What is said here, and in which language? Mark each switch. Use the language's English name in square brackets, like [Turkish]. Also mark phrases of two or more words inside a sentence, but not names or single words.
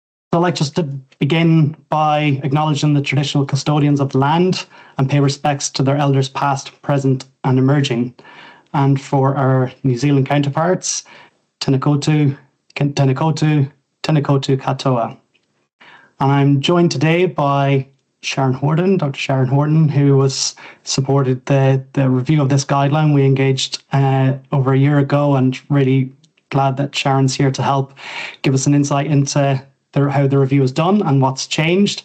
[English] So I'd like just to begin by acknowledging the traditional custodians of the land and pay respects to their elders past, present and emerging. And for our New Zealand counterparts, [Māori] Tēnā koutou, tēnā koutou, tēnā koutou katoa. [English] And I'm joined today by Sharon Horton, Dr. Sharon Horton, who was supported the review of this guideline. We engaged over a year ago, and really glad that Sharon's here to help give us an insight into how the review is done and what's changed.